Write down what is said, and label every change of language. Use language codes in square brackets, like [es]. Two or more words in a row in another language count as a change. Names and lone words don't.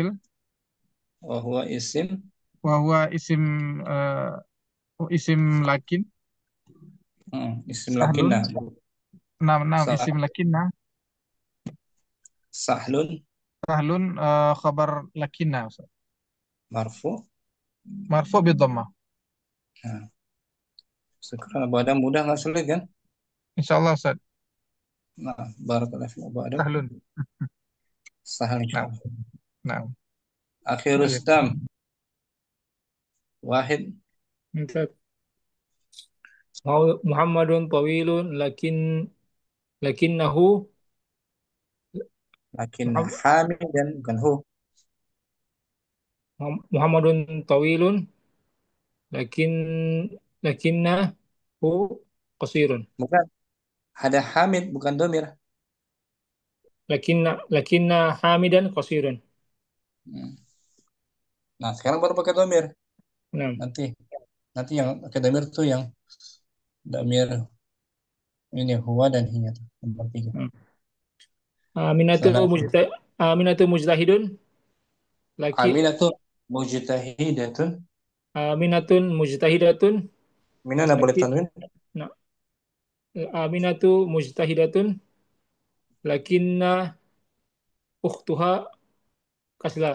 [ar] وهو اسم. وهو اسم لكن. Isim Sahlun. lakinna. Naam, Sah- اسم لكنّ. Sahlun سهل خبر لكنّ, [id] Ustaz. [ar] marfu. مرفوع بالضمة. [id] Nah, sekarang Abu Adam mudah nggak sulit kan? Insyaallah, Ustaz. [ar] Nah, بارك الله في أبو آدم. Sahlun. Sahal Naam, [id] insyaallah. [ar] naam. Akhir [id] Baik. [ar] Rustam wahid. [id] Ustaz. [ar] محمد طويل لكنه Lakin Muham- [id] hamid dan bukan hu. [ar] محمد طويل لكن لكنه قصير. [id] Bukan. Ada hamid bukan domir. [ar] لكنّ حامدا قصير. Hmm. [id] Nah, sekarang baru pakai domir. Nah, Nanti yang pakai domir tuh yang domir ini huwa dan hiya tuh, nomor 3. [ar] Aminatu [id] Salah. [ar] آمنة مجتهد لكِ آمنة مجتهدة. آمنة مجتهدة [id] Mina nggak boleh [ar] laki [id] tanwin. [ar] nah, آمنة مجتهدة لكنّ أختها كسلة.